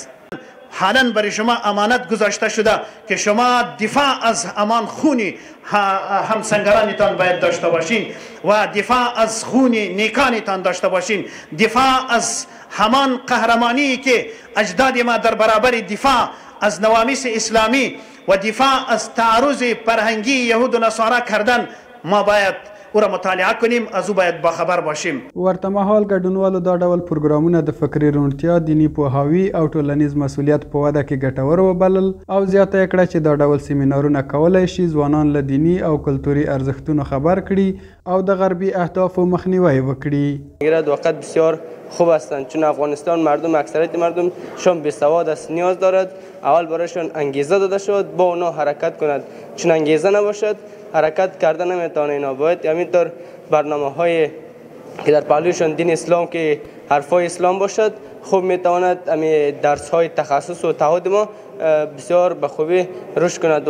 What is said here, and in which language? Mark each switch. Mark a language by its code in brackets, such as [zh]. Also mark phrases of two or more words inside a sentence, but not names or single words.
[fa] حالا برای شما امانت گذاشته شده که شما دفاع از همان خون همسنگرانتان باید داشته باشین و دفاع از خون نیکانتان داشته باشین، دفاع از همان قهرمانی که اجداد ما در برابر دفاع از نوامیس اسلامی و دفاع از تعرض فرهنگی یهود و نصارا کردن ما باید او را مطالعه کنیم، از او باید باخبر باشیم. [ps] ورته مهال ګډونوالو دا ډول پروګرامونه د فکري روڼتیا، دیني پوهاوي او ټولنیز مسؤلیت په وده کې ګټور وبلل او زیاته یې کړه چې دا ډول سیمینارونه کولی شي ځوانان له دیني او کلتوري ارزښتونو خبر کړي او د غربي اهدافو مخنیوی وکړي. [fa] ایراد وقت بسیار خوب هستند چون افغانستان مردم، اکثریت مردم شون بیسواد است، نیاز دارد اول برایشون انگیزه داده شد با اونا حرکت کند. چون انگیزه نباشد حرکت کردن نمیتونه. اینا باید همینطور برنامه های که در پهلوشون دین اسلام که حرفای اسلام باشد خوب میتواند امی درس های تخصص و تعهد ما بسیار به خوبی رشد کند.